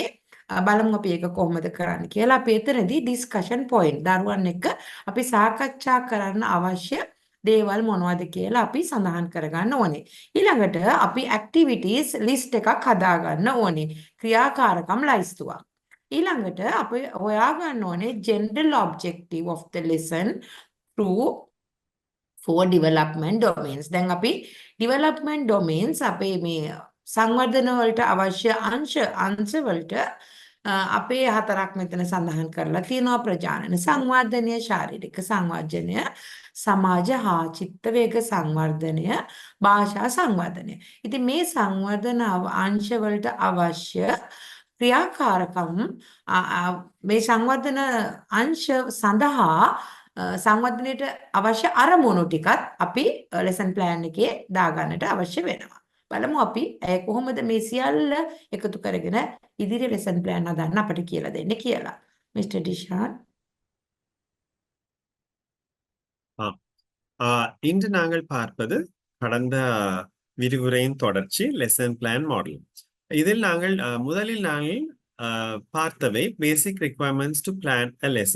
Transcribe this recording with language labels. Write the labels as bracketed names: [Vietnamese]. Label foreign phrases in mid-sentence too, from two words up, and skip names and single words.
[Sinhala] බලමු අපි ඒක කොහොමද කරන්න කියලා. අපි එතනදී [English] discussion point [Sinhala] දරුවන් එක්ක අපි සාකච්ඡා කරන්න අවශ්‍ය දේවල් මොනවද කියලා අපි සඳහන් කරගන්න ඕනේ. ඊළඟට අපි [English] activities list [Sinhala] එකක් හදා ගන්න ඕනේ. ක්‍රියාකාරකම් ලයිස්තුවක්. ඊළඟට අපි හොයාගන්න ඕනේ [English] general objective of the lesson through 4 development domains. [Sinhala] දැන් අපි [English] development domains [Sinhala] අපේ මේ සංවර්ධන වලට අවශ්‍ය අංශ වලට අපේ 4ක් මෙතන සඳහන් කරලා තියෙනවා. ප්‍රජානන සංවර්ධනය, ශාරීරික සංවර්ධනය, සමාජ හා චිත්ත වේග සංවර්ධනය, භාෂා සංවර්ධනය. ඉතින් මේ සංවර්ධන අංශ වලට අවශ්‍ය ක්‍රියාකාරකම් මේ සංවර්ධන අංශ සඳහා සංවර්ධනයට අවශ්‍ය අරමුණු ටිකත් අපි [English] lesson plan [Sinhala] එකේ දාගන්නට අවශ්‍ය වෙනවා. බලමු අපි කොහොමද මේ සියල්ල එකතු කරගෙන ඉදිරි [English] lesson plan [Sinhala] හදන්න අපිට කියලා දෙන්නේ කියලා. මිස්ටර් ඩිෂාන්. [Tamil] இன்று நாங்கள் பார்ப்பது கடந்த விரிவுரையின் தொடர்ச்சி [English] lesson plan model. [Tamil] இதில் நாங்கள் முதலில் நாங்கள் பார்த்தவை [English] basic requirements to plan a lesson.